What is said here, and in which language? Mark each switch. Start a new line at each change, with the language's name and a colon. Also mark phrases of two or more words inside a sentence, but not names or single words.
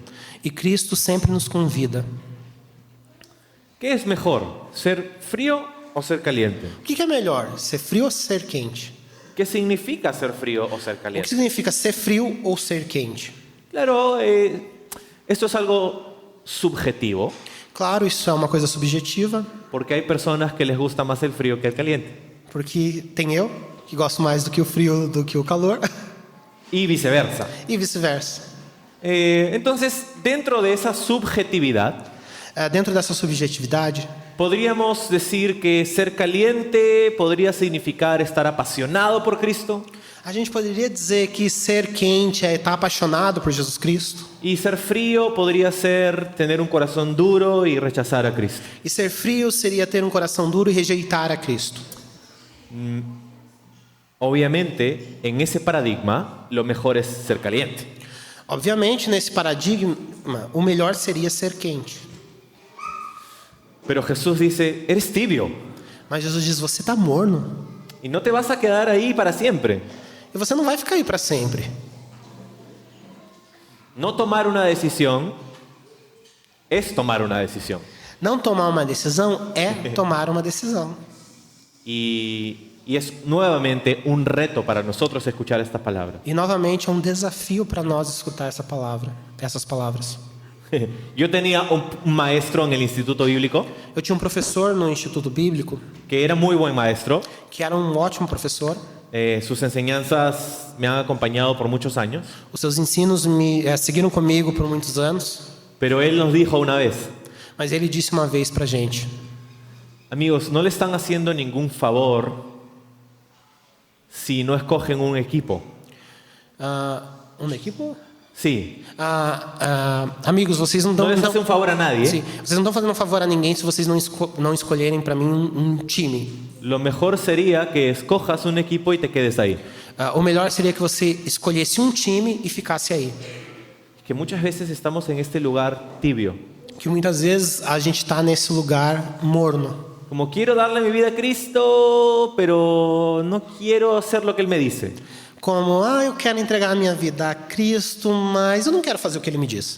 Portuguese: E Cristo sempre nos convida.
Spanish: ¿Qué es mejor, ser frío o ser caliente?
Portuguese: O que é melhor, ser frio ou ser quente?
Spanish: ¿Qué significa ser frío o ser
Portuguese: O que
Spanish: caliente?
Portuguese: significa ser frio ou ser quente?
Spanish: Claro, esto es algo subjetivo,
Portuguese: Claro, isso é uma coisa subjetiva,
Spanish: porque hay personas que les gusta más el frío que el caliente.
Portuguese: porque tem eu que gosto mais do que o frio do que o calor
Spanish: Y viceversa.
Portuguese: e vice-versa.
Spanish: Entonces, dentro de esa subjetividad,
Portuguese: Dentro dessa subjetividade,
Spanish: podríamos decir que ser caliente podría significar estar apasionado por Cristo,
Portuguese: a gente poderia dizer que ser quente é estar apaixonado por Jesus Cristo.
Spanish: y ser frío podría ser tener un corazón duro y rechazar a Cristo.
Portuguese: E ser frio seria ter um coração duro e rejeitar a Cristo.
Spanish: Obviamente, en ese paradigma, lo mejor es ser caliente.
Portuguese: Obviamente, nesse paradigma, o melhor seria ser quente.
Spanish: Pero Jesús dice, eres tibio
Portuguese: Mas Jesus diz, você está morno.
Spanish: y no te vas a quedar ahí para siempre.
Portuguese: E você não vai ficar aí para sempre.
Spanish: No tomar una decisión es tomar una decisión.
Portuguese: Não tomar uma decisão é tomar uma decisão.
Spanish: Y es nuevamente un reto para nosotros escuchar estas palabras.
Portuguese: E novamente é um desafio para nós escutar essas palavras.
Spanish: Yo tenía un maestro en el Instituto Bíblico
Portuguese: Eu tinha um professor no Instituto Bíblico
Spanish: que era muy buen maestro.
Portuguese: que era um ótimo professor.
Spanish: Sus enseñanzas me han acompañado por muchos años.
Portuguese: Os seus ensinos me seguiram comigo por muitos anos.
Spanish: Pero él nos dijo una vez,
Portuguese: Mas ele disse uma vez para a gente:
Spanish: amigos, no le están haciendo ningún favor si no escogen un equipo?
Portuguese: Um equipo?
Spanish: Sí.
Portuguese: Amigos, vocês não
Spanish: No
Portuguese: dão...
Spanish: les hace un favor a nadie.
Portuguese: Sim, vocês não estão fazendo um favor a ninguém se vocês não escolherem para mim um time.
Spanish: Lo mejor sería que escojas un equipo y te quedes ahí.
Portuguese: O melhor seria que você escolhesse um time e ficasse aí.
Spanish: Que muchas veces estamos en este lugar tibio.
Portuguese: Que muitas vezes a gente está nesse lugar morno.
Spanish: Como quiero darle mi vida a Cristo, pero no quiero hacer lo que Él me dice.
Portuguese: Como, eu quero entregar a minha vida a Cristo, mas eu não quero fazer o que Ele me diz.